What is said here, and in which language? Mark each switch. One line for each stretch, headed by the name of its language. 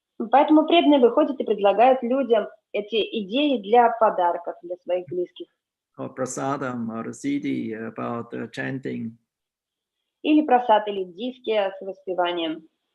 Russian: Поэтому преданные выходят и предлагают людям эти идеи для подарков для своих близких.
English: Or prasadam or a CD about chanting.
Russian: Или просад, или диски с воспеванием.